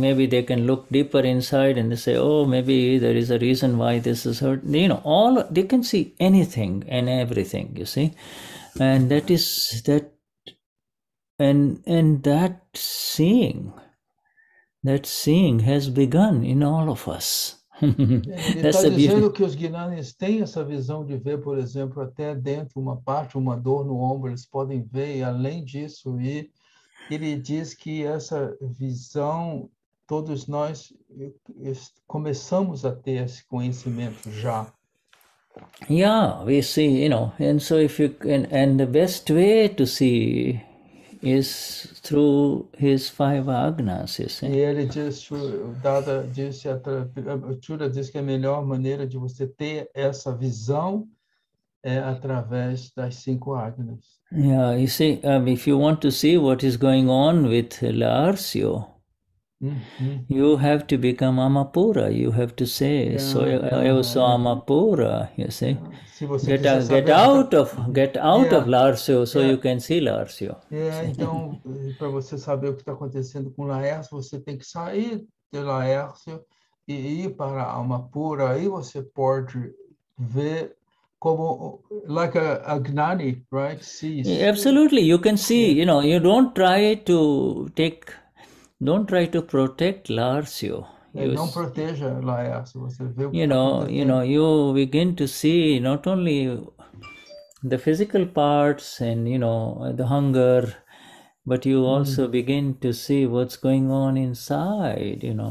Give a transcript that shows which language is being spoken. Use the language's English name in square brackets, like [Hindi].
[English] Maybe they can look deeper inside and they say, maybe there is a reason why this is hurt. They can see anything and everything, you see. And that seeing has begun in all of us. [Portuguese] Ele está dizendo que os Gnanis têm essa visão de ver, por exemplo, até dentro uma dor no ombro, eles podem ver, e além disso, ele diz que essa visão, todos nós começamos a ter esse conhecimento já. [English] Yeah, we see, and so and the best way to see is through his 5 agnas, you see. [Portuguese] E ele diz, Chura diz que a melhor maneira de você ter essa visão é através das 5 agnas. [English] Yeah, you see, if you want to see what is going on with Larsio, you have to become Amapura. You have to say, [Portuguese] eu sou Amapura, [English] you see. Get out of Larsio so you can see Larsio. [Portuguese] Então, para você saber o que está acontecendo com Laércio, você tem que sair de Laércio e ir para Amapura. Aí você pode ver como, [English] like a Gnani, right? Sees. Absolutely, you can see. You don't try to protect Larsio. [Portuguese] Não proteja Laércio. Você vê o que [English] you begin to see not only the physical parts and the hunger, but you also begin to see what's going on inside.